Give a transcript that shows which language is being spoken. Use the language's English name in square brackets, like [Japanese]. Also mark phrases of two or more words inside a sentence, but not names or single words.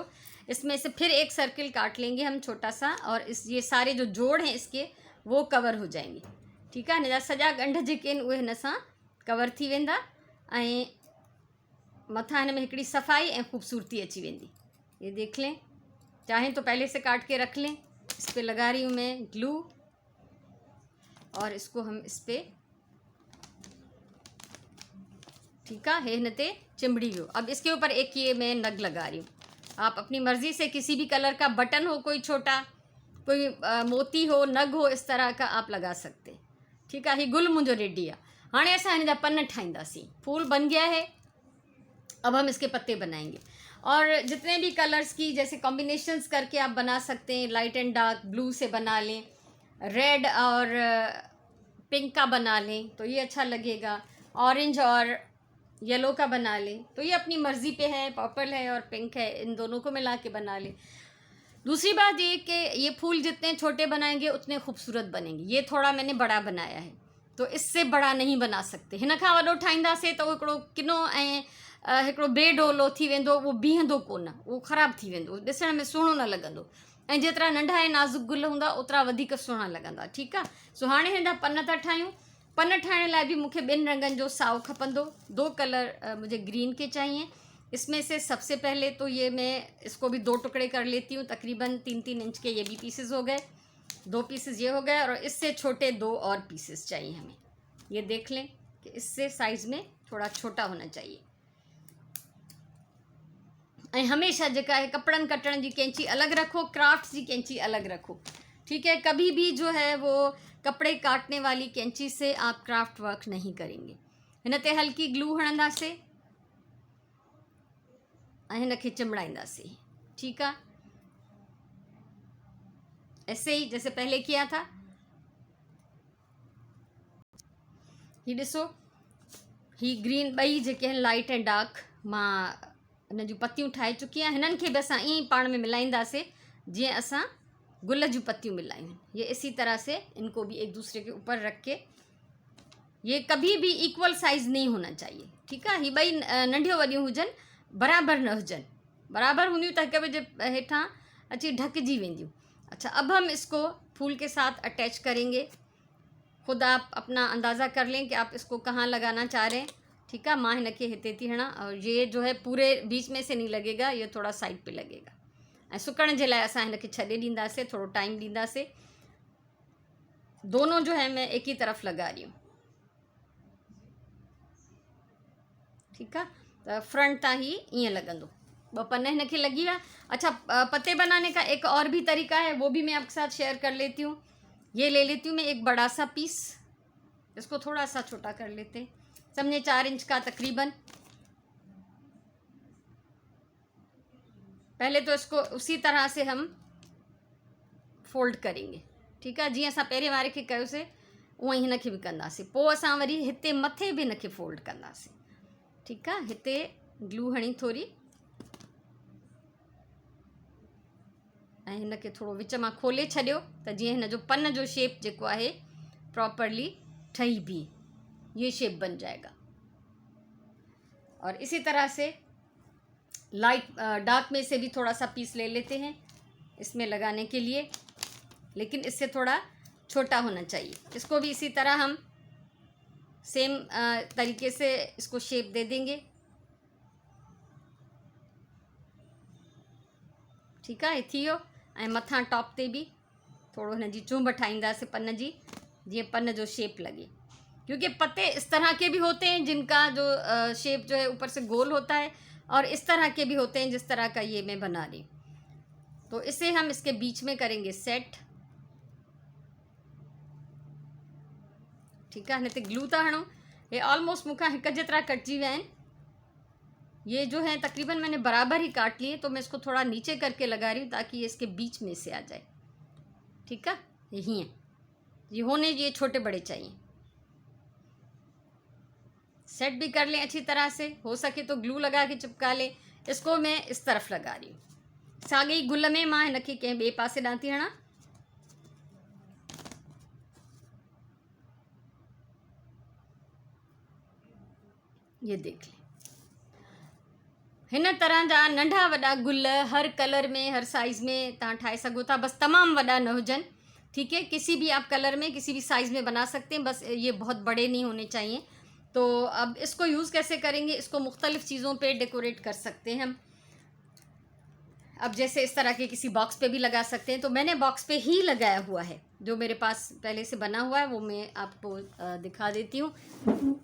[Hindi] इसमें से फिर एक सर्किल काट लेंगे हम छोटा सा, और ये सारे जो जोड़ हैं इसके वो कवर हो जाएंगे। ठीक है। [Sindhi] हिन जा सॼा ॻंढ जेके आहिनि उहे हिन सां कवर थी वेंदा ऐं मथां हिन में हिकिड़ी सफ़ाई ऐं ख़ूबसूरती अची वेंदी। [Hindi] ये देख लें, चाहें तो पहले से काट के रख लें। इस पे लगा रही हूँ मैं ग्लू और इसको हम इस पे, ठीक है, [Sindhi] हिन ते चिमड़ी वियो। [Hindi] अब इसके ऊपर एक ये मैं नग लगा रही हूँ। आप अपनी मर्ज़ी से किसी भी कलर का बटन हो, कोई छोटा, कोई मोती हो, नग हो, इस तरह का आप लगा सकते हैं। ठीक है। [Sindhi] ही गुल मुंहिंजो रेडी आहे। हाणे असां हिन जा पन ठाहींदासीं। [Hindi] फूल बन गया है, अब हम इसके पत्ते बनाएंगे। और जितने भी कलर्स की जैसे कॉम्बिनेशंस करके आप बना सकते हैं। [English] light and dark blue [Hindi] से बना लें, रेड और पिंक का बना लें तो ये अच्छा लगेगा, ऑरेंज और येलो का बना लें तो ये अपनी मर्ज़ी पे है। पर्पल है और पिंक है, इन दोनों को मिला के बना लें। दूसरी बात ये कि ये फूल जितने छोटे बनाएंगे उतने खूबसूरत बनेंगे। ये थोड़ा मैंने बड़ा बनाया है, तो इससे बड़ा नहीं बना सकते। [Sindhi] हिन खां वॾो ठाहींदासीं त हिकिड़ो किनो ऐं हिकिड़ो बेडोलो थी वेंदो, उहो बीहंदो कोन, उहो ख़राबु थी वेंदो, ॾिसण में सुहिणो न लॻंदो। ऐं जेतिरा नंढा ऐं नाज़ुक गुल हूंदा ओतिरा वधीक सुहिणा लॻंदा। ठीकु आहे। सो हाणे हिन जा पन था ठाहियूं। पन ठाहिण लाइ भी मुझे 2 रंगन जो साओ खपंदो। [Hindi] 2 कलर मुझे ग्रीन के चाहिए। इसमें से सबसे पहले तो ये मैं इसको भी 2 टुकड़े कर लेती हूँ। तकरीबन 3-3 इंच के ये भी पीसेस हो गए, 2 पीसेस ये हो गए, और इससे छोटे 2 और पीसेस चाहिए हमें। ये देख लें कि इससे साइज़ में थोड़ा छोटा होना चाहिए। [Sindhi] ऐं हमेशा जेका है कपड़न कटण जी कैंची अलग रखो, [Hindi] क्राफ्ट की कैंची अलग रखो। ठीक है। कभी भी जो है वो कपड़े काटने वाली कैंची से आप क्राफ्ट वर्क नहीं करेंगे। [Sindhi] हिन ते हल्की ग्लू हणंदासीं ऐं हिन खे चिमड़ाईंदासीं। [Hindi] ठीक है। ऐसे ही जैसे पहले किया था। [Sindhi] ही ॾिसो, ही ग्रीन ॿई जेके आहिनि लाइट ऐं डार्क, मां हिन जूं पतियूं ठाहे चुकी आहियां। हिननि खे बि असां ईअं ई पाण में मिलाईंदासीं जीअं असां गुल जूं पत्तियूं मिलायूं। [Hindi] ये इसी तरह से इनको भी एक दूसरे के ऊपर रख के, ये कभी भी इक्वल साइज़ नहीं होना चाहिए। ठीक है। [Sindhi] ही ॿई नंढियूं वॾियूं हुजनि, बराबर न हुजनि। बराबर हूंदियूं त हिक ॿिए जे हेठां अची ढकिजी वेंदियूं। [Hindi] अच्छा, अब हम इसको फूल के साथ अटैच करेंगे। खुद आप अपना अंदाज़ा कर लें कि आप इसको कहाँ लगाना चाह रहे हैं। ठीक है। [Sindhi] मां हिन खे हिते थी हणा, [Hindi] और ये जो है पूरे बीच में से नहीं लगेगा, ये थोड़ा साइड पे लगेगा। [Sindhi] ऐं सुकण जे लाइ असां हिन खे छॾे ॾींदासीं, थोड़ो टाइम ॾींदासीं। [Hindi] दोनों जो है मैं एक ही तरफ लगा रही हूँ। ठीक है। [Sindhi] तो फ्रंट तां ही ईअं लॻंदो। 2 पन हिन खे लगी विया। [Hindi] अच्छा, पत्ते बनाने का एक और भी तरीका है, वो भी मैं आपके साथ शेयर कर लेती हूँ। ये ले लेती हूँ मैं एक बड़ा सा पीस, इसको थोड़ा सा छोटा कर लेते हैं, समझे 4 इंच का तकरीबन। पहले तो इसको उसी तरह से हम फोल्ड करेंगे, ठीक है। [Sindhi] जीअं असां पहिरें वारे खे कयोसीं उअं ई हिनखे बि कंदासीं। पोइ असां वरी हिते मथे बि हिनखे फोल्ड कंदासीं, ठीकु आहे। हिते ग्लू हणी थोरी ऐं हिनखे थोरो विच मां खोले छॾियो त जीअं हिन जो पन जो शेप जेको आहे प्रॉपरली ठही बीहे, [Hindi] ये शेप बन जाएगा। और इसी तरह से [English] light dark [Hindi] में से भी थोड़ा सा पीस ले लेते हैं इसमें लगाने के लिए, लेकिन इससे थोड़ा छोटा होना चाहिए। इसको भी इसी तरह हम सेम तरीके से इसको शेप दे देंगे, [Sindhi] ठीकु आहे। थी वियो। ऐं मथां टॉप ते भी थोड़ो हिन जी चुंभ ठाहींदासीं पन जी, जीअं पन जो शेप लगे, [Hindi] क्योंकि पत्ते इस तरह के भी होते हैं जिनका जो शेप जो है ऊपर से गोल होता है, और इस तरह के भी होते हैं जिस तरह का ये मैं बना रही हूँ। तो इसे हम इसके बीच में करेंगे सेट, ठीक है। [Sindhi] हिते ग्लू था हणो, ये ऑलमोस्ट मूंखां हिक जेतिरा कटजी विया आहिनि। [Hindi] ये जो है तकरीबन मैंने बराबर ही काट लिए, तो मैं इसको थोड़ा नीचे करके लगा रही हूँ ताकि ये इसके बीच में से आ जाए, ठीक है। यही है, ये होने ये छोटे बड़े चाहिए। सेट भी कर लें अच्छी तरह से, हो सके तो ग्लू लगा के चिपका लें। इसको मैं इस तरफ लगा रही हूँ। [Sindhi] साॻे गुल में मां हिनखे कंहिं ॿिए पासे ॾांहुं थी हणां। [Hindi] ये देख लें, [Sindhi] हिन तरह जा नंढा वॾा गुल हर कलर में हर साइज़ में तव्हां ठाहे सघो था, बस तमामु वॾा न हुजनि, [Hindi] ठीक है। किसी भी आप कलर में किसी भी साइज़ में बना सकते हैं, बस ये बहुत बड़े नहीं होने चाहिए। तो अब इसको यूज़ कैसे करेंगे, इसको मुख्तलिफ़ चीज़ों पे डेकोरेट कर सकते हैं हम। अब जैसे इस तरह के किसी बॉक्स पे भी लगा सकते हैं, तो मैंने बॉक्स पे ही लगाया हुआ है, जो मेरे पास पहले से बना हुआ है वो मैं आपको दिखा देती हूँ।